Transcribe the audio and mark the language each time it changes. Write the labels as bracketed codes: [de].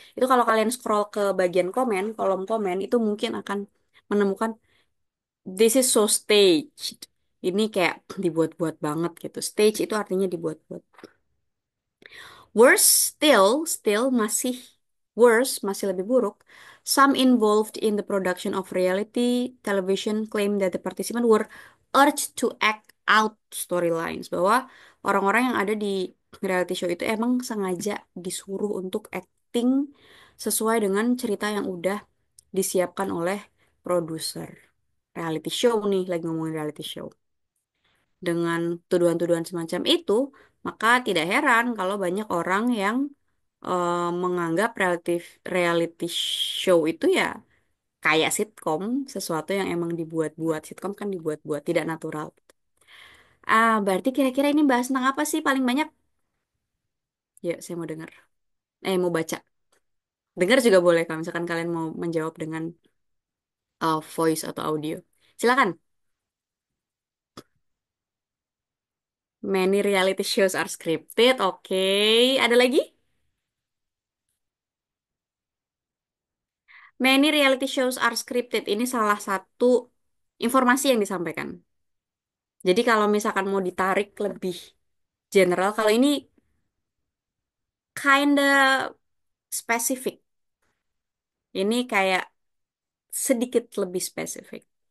[id] Itu kalau kalian scroll ke bagian komen, kolom komen itu mungkin akan menemukan [en] this is so staged. [id] Ini kayak dibuat-buat banget gitu. Stage itu artinya dibuat-buat. Still masih worse, masih lebih buruk. [en] Some involved in the production of reality television claim that the participants were urged to act out storylines. [id] Bahwa orang-orang yang ada di reality show itu emang sengaja disuruh untuk acting sesuai dengan cerita yang udah disiapkan oleh produser. Reality show nih, lagi ngomongin reality show. Dengan tuduhan-tuduhan semacam itu, maka tidak heran kalau banyak orang yang menganggap reality show itu ya kayak sitkom, sesuatu yang emang dibuat-buat. Sitkom kan dibuat-buat, tidak natural. Berarti kira-kira ini bahas tentang apa sih paling banyak? Ya, saya mau dengar. Mau baca. Dengar juga boleh kalau misalkan kalian mau menjawab dengan voice atau audio. Silakan. [en] Many reality shows are scripted. [id] Oke, ada lagi? [en] Many reality shows are scripted. [id] Ini salah satu informasi yang disampaikan. Jadi kalau misalkan mau ditarik lebih general, kalau ini kinda spesifik. Ini kayak sedikit lebih spesifik.